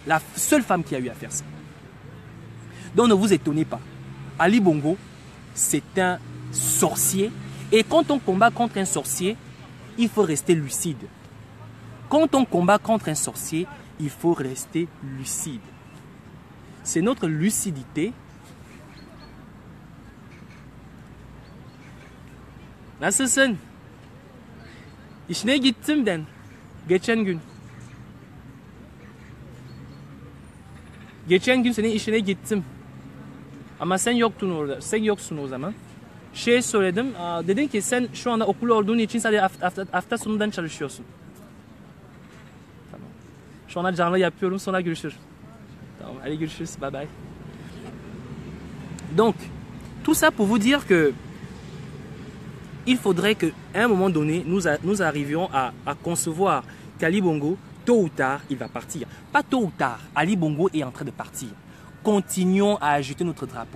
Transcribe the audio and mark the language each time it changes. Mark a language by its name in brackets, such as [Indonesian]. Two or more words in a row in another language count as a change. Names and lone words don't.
[French] La seule femme qui a eu à faire ça. Donc ne vous étonnez pas. Ali Bongo, c'est un sorcier. Et quand on combat contre un sorcier, il faut rester lucide. Quand on combat contre un sorcier, il faut rester lucide. C'est notre lucidité. [Turkish] Nasılsın? İşine gittim den. Geçen gün. Geçen gün senin işine gittim. Ama sen yoktun orada. Sen yoksun o zaman. Söyledim. Dedin ki sen şu anda okul olduğun için sadece hafta sonundan çalışıyorsun. Tamam. Şu anda canlı yapıyorum. Sonra görüşürüz. Tamam. Allez, görüşürüz. [English] Bye bye. [French] Donc, tout ça pour vous dire que il faudrait qu'à un moment donné, nous arrivions à concevoir qu'Ali Bongo, tôt ou tard, il va partir. Pas tôt ou tard, Ali Bongo est en train de partir. Continuons à agiter notre drapeau.